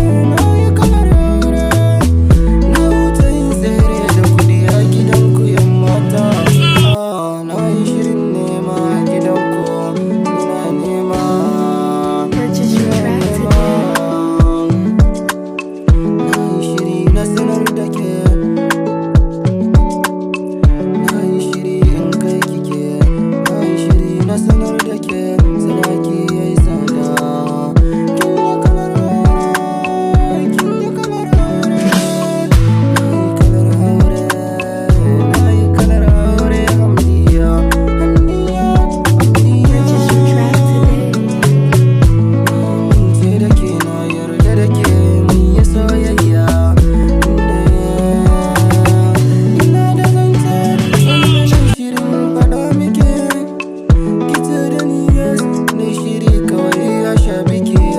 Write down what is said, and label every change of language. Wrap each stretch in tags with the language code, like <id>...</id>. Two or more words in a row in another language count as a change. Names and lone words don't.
<ha>Na yi kamar yara, na wuce yin tsere da kuɗi a gidanku, yan mata. Na yi shirin nema a gidanku, ina nema.</ha> <en>Purchase your track today.</en> <ha>Na yi shiri na sanar da ke. Na yi shiri in kai kike, na yi shiri na sanar da ke, sadaki ya yi tsada. Kin yi kalar aure, kin yi kalar aure. Na yi kalar aure, na yi kalar aure, Hamdiya, Hamdiya, Hamdiya.</ha> <en>Purchase your track today.</en> <ha>Sai da ke na yarda. Yarda da ke, mu yi soyayya. Ina da zance, ina shirin faɗa miki. Ki ce da ni yes, na shiri kawai ya sha biki.</ha>